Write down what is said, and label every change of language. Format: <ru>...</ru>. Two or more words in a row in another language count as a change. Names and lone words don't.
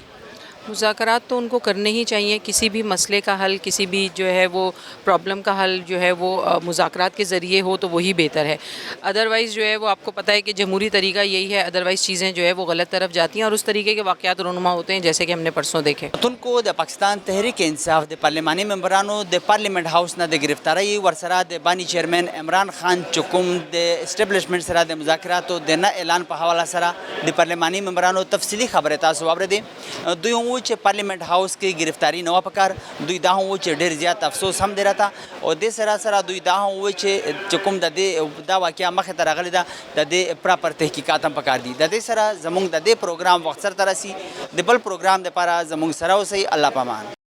<ur>مذاکرات تو ان کو کرنے ہی چاہیے، کسی بھی مسئلے کا حل، کسی بھی جو ہے وہ پرابلم کا حل جو ہے وہ مذاکرات کے ذریعے ہو تو وہی بہتر ہے، ادروائز جو ہے وہ آپ کو پتہ ہے کہ جمہوری طریقہ یہی ہے، ادروائز چیزیں جو ہے وہ غلط طرف جاتی ہیں اور اس طریقے کے واقعات رونما ہوتے ہیں جیسے کہ ہم نے پرسوں دیکھے۔</ur> <ps>تن کو د پاکستان تحریک انصاف د پارلیمانی ممبرانو د</ps> <en>Parliament House</en> <ps>نہ د گرفتاری ورسرا د بانی چیئرمین عمران خان چکم د اسٹیبلشمنٹ سره د مذاکرات د نه اعلان په حواله سره د پارلیمانی ممبرانو تفصیلی خبره تاسو واوریدئ، دوی هم چې</ps> <en>Parliament House</en> <ps>کې گرفتاری نه و پکار، دوی دا هم چې ډیر زیات افسوس هم دی راته، او د سره سره دوی دا هم چې کوم د دې دا واقعیا مخې ته راغلی ده د دې پراپر تحقیقات هم پکار دي، د دې سره زموږ د دې پروګرام وخت سره ترسي د بل پروګرام لپاره زموږ سره اوسئ، الله پامان۔</ps>